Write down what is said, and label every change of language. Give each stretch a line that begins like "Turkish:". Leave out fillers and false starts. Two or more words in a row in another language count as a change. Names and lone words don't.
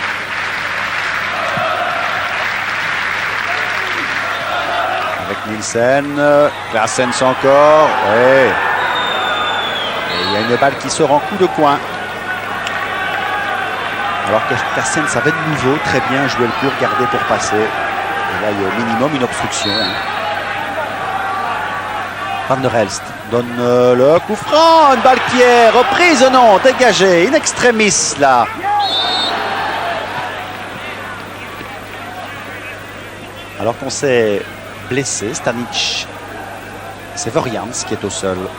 French: Nielsen, Claessens encore, ouais. Et il y a une balle qui sort en coup de coin. Alors que Claessens avait de nouveau très bien joué le court, gardé pour passer. Et là, il y a au minimum une obstruction. Van der Elst donne le coup franc, une balle qui est reprise, non, dégagée, in extremis là. Alors qu'on s'est blessé, Stanic. C'est Vorians qui est au sol.